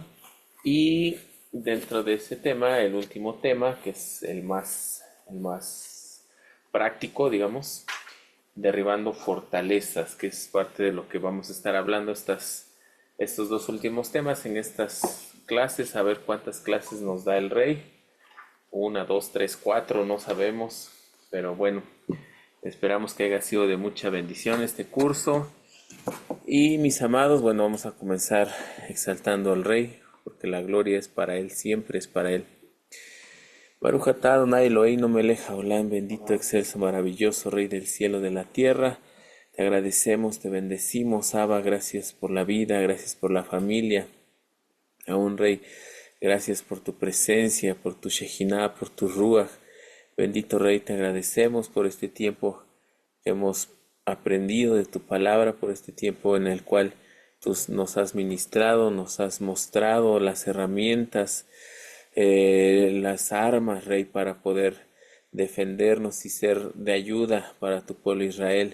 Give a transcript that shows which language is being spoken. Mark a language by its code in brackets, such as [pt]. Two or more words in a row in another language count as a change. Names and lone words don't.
[es] Y dentro de ese tema, el último tema, que es el más práctico, digamos, derribando fortalezas, que es parte de lo que vamos a estar hablando estos dos últimos temas en estas clases, a ver cuántas clases nos da el rey. Una, dos, tres, cuatro, no sabemos, pero bueno, esperamos que haya sido de mucha bendición este curso. Y mis amados, bueno, vamos a comenzar exaltando al rey, porque la gloria es para él, siempre es para él. [he] ברוך אתה אדוני אלוהינו מלך העולם, [es] bendito, excelso, maravilloso, Rey del cielo, de la tierra. Te agradecemos, te bendecimos, Abba, gracias por la vida, gracias por la familia. Aún, Rey, gracias por tu presencia, por tu Shejinah, por tu Ruach. Bendito Rey, te agradecemos por este tiempo que hemos aprendido de tu palabra, por este tiempo en el cual tú nos has ministrado, nos has mostrado las herramientas, las armas, Rey, para poder defendernos y ser de ayuda para tu pueblo Israel.